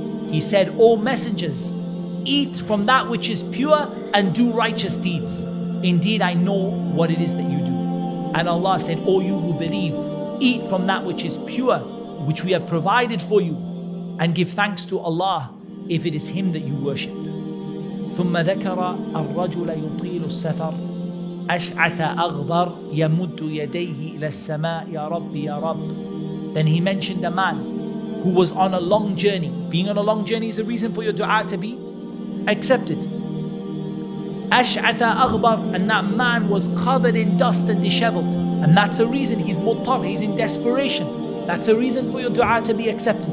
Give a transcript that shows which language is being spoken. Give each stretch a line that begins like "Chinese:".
English: He said, O messengers, eat from that which is pure and do righteous deeds. Indeed, I know what it is that you do. And Allah said, O you who believe, eat from that which is pure, which we have provided for you, and give thanks to Allah if it is Him that you worship.
Arabic: ثم ذكر الرجل يطيل السفر أشعث أغبر يمد يديه إلى السماء يا رب يا رب.
English: Then he mentioned a man who was on a long journey. Being on a long journey is a reason for your dua to be accepted.
Arabic: أشعث أغبر,
English: and that man was covered in dust and disheveled, and that's a reason. He's muttar, he's in desperation. That's a reason for your dua to be accepted.